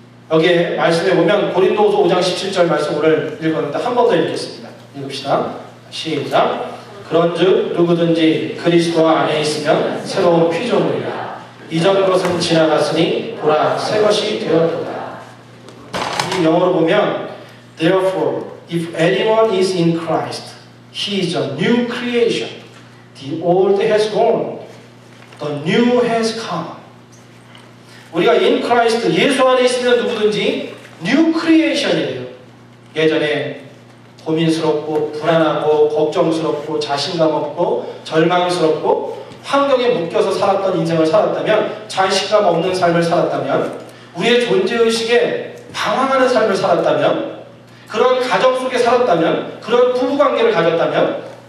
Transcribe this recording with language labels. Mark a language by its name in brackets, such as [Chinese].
[Korean] 여기에 말씀에 보면 고린도후서 5장 17절 말씀을 읽었는데 한 번 더 읽겠습니다. 읽읍시다. 시작. 그런즉 누구든지 그리스도 안에 있으면 새로운 피조물이라. 이전 것은 지나갔으니 보라 새 것이 되었도다. 이 영어로 보면 [English] Therefore, if anyone is in Christ, he is a new creation. The old has gone, the new has come. [Korean] 우리가 [English] in Christ, [Korean] 예수 안에 있으면 누구든지 [English] new creation [Korean] 이에요. 예전에 고민스럽고 불안하고 걱정스럽고 자신감 없고 절망스럽고 환경에 묶여서 살았던 인생을 살았다면, 자신감 없는 삶을 살았다면, 우리의 존재의식에 방황하는 삶을 살았다면, 그런 가정 속에 살았다면, 그런 부부관계를 가졌다면,